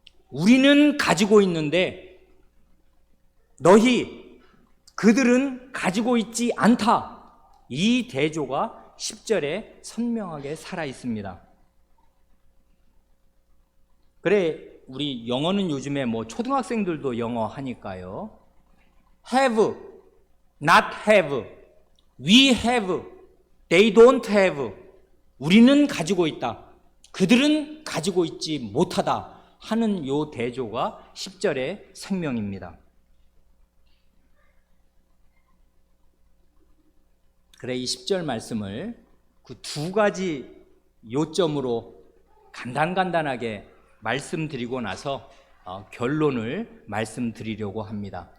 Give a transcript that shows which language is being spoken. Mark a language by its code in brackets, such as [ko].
[ko] 우리는 가지고 있는데 너희 그들은 가지고 있지 않다. 이 대조가 10절에 선명하게 살아 있습니다. 그래, 우리 영어는 요즘에 초등학생들도 영어 하니까요. [en] have, not have, we have, they don't have. [ko] 우리는 가지고 있다. 그들은 가지고 있지 못하다 하는 요 대조가 10절의 생명입니다. 그래, 이 10절 말씀을 그 두 가지 요점으로 간단하게 말씀드리고 나서 결론을 말씀드리려고 합니다.